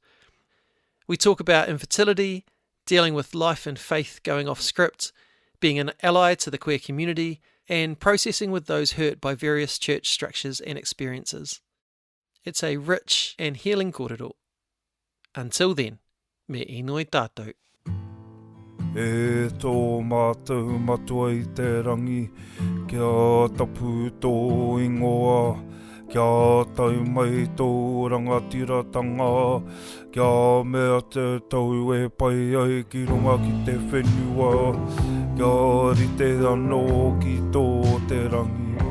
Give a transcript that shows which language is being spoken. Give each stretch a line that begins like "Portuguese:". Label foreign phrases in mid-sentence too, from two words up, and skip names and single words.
English: We talk about infertility, dealing with life and faith going off script, being an ally to the queer community, and processing with those hurt by various church structures and experiences. It's a rich and healing kōrero. Until then,
Māori: me inoi tātou. E tō mātou matua I te rangi, kia tapu tō ingoa, kia tau mai tō rangatiratanga, kia mea te tau e pai ai ki runga ki te whenua, kia rite anō ki tō te rangi.